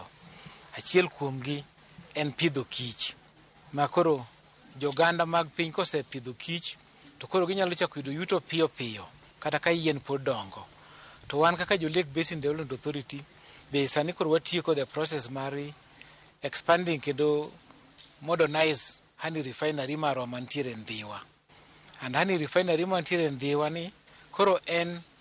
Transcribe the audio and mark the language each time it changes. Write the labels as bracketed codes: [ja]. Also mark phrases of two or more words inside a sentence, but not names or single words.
[luo] Achiel kuomgi en pidho kich. Makoro joganda mag piny kosepidho kich to koro ginyalo chako yudo yuto piyo piyo kata ka yien pod dongo. To wan kaka jo Lake Basin Development Authority be sani koro watiyo kod [en] the process [luo] mar expanding kendo [en] modernize honey refinery [luo] marwa mantiere Ndhiwa. [en] And honey refinery [luo] mantiere Ndhiwa ni koro en